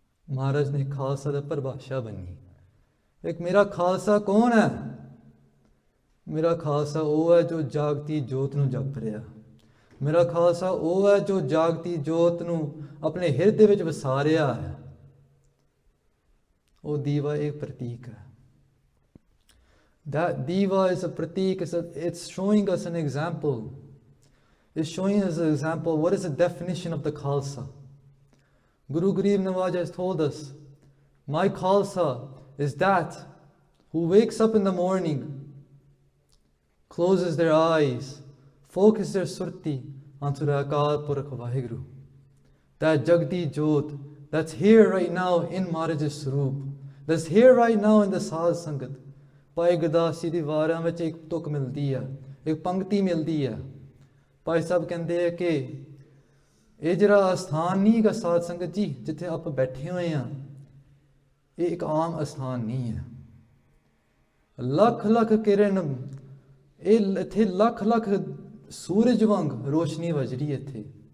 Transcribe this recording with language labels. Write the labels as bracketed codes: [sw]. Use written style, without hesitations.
[pa] ਮਹਾਰਾਜ ਨੇ ਖਾਲਸਾ ਦਾ ਪਰਿਭਾਸ਼ਾ ਬਣੀ। ਇੱਕ ਮੇਰਾ ਖਾਲਸਾ ਕੌਣ ਹੈ? ਮੇਰਾ ਖਾਲਸਾ ਉਹ ਹੈ ਜੋ ਜਾਗਤੀ ਜੋਤ ਨੂੰ ਜਪ ਰਿਹਾ। ਮੇਰਾ ਖਾਲਸਾ ਉਹ ਹੈ ਜੋ ਜਾਗਤੀ ਜੋਤ ਨੂੰ ਆਪਣੇ ਹਿਰਦੇ ਵਿੱਚ ਵਸਾ ਰਿਹਾ ਹੈ। ਉਹ ਦੀਵਾ ਇੱਕ ਪ੍ਰਤੀਕ ਹੈ। [en] That diva is a pratik, it's showing us an example. It's showing us an example. What is the definition of the Khalsa? Guru Garib Nawaz has told us, my Khalsa is that who wakes up in the morning, closes their eyes, focus their surti onto the Akal Purakh Vaheguru. That Jagdi Jot, that's here right now in Maharaj's Swaroop, that's here right now in the Saz Sangat. [pa] Bhai Gurdas ji ਦੀ ਵਾਰਾਂ ਵਿੱਚ ਇੱਕ ਤੁਕ ਮਿਲਦੀ ਹੈ, ਇੱਕ ਪੰਕਤੀ ਮਿਲਦੀ ਹੈ। ਭਾਈ ਸਾਹਿਬ ਕਹਿੰਦੇ ਆ ਕਿ ਇਹ ਜਿਹੜਾ ਅਸਥਾਨ ਨਹੀਂ ਹੈਗਾ ਸਾਧ ਸੰਗਤ ਜੀ, ਜਿੱਥੇ ਆਪਾਂ ਬੈਠੇ ਹੋਏ ਆ, ਇਹ ਇੱਕ ਆਮ ਅਸਥਾਨ ਨਹੀਂ ਹੈ। ਲੱਖ ਲੱਖ ਕਿਰਨ, ਇਹ ਇੱਥੇ ਲੱਖ ਲੱਖ ਸੂਰਜ ਵਾਂਗ ਰੋਸ਼ਨੀ ਵਜ ਰਹੀ ਇੱਥੇ।